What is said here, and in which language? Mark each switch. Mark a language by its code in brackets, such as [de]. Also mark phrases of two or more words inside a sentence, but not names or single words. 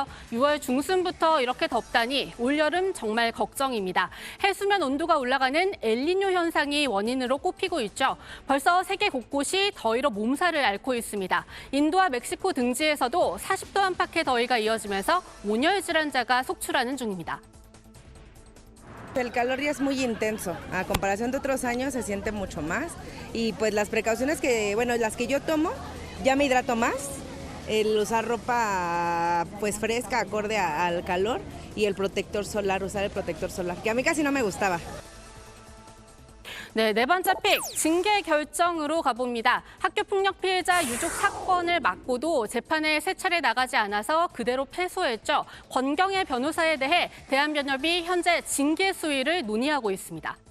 [ko] 6월 중순부터 이렇게 덥다니 올여름 정말 걱정입니다. 해수면 온도가 올라가는 엘니뇨 현상이 원인으로 꼽히고 있죠. 벌써 세계 곳곳이 더위로 몸살을 앓고 있습니다. 인도와 멕시코 등지에서도 40도 안팎의 더위가 이어지면서 온열 질환자가 속출하는 중입니다. [es] El calor ya es muy intenso. A comparación de otros años se siente mucho más. Y pues las precauciones que, bueno, las que yo tomo, ya me hidrato más. El usar ropa pues fresca, acorde al calor. Y el protector solar, usar el protector solar, que a mí casi no me gustaba. [ko] 네, 네 번째 픽, 징계 결정으로 가봅니다. 학교폭력 피해자 유족 사건을 맡고도 재판에 세 차례 나가지 않아서 그대로 패소했죠. 권경애 변호사에 대해 대한변협이 현재 징계 수위를 논의하고 있습니다.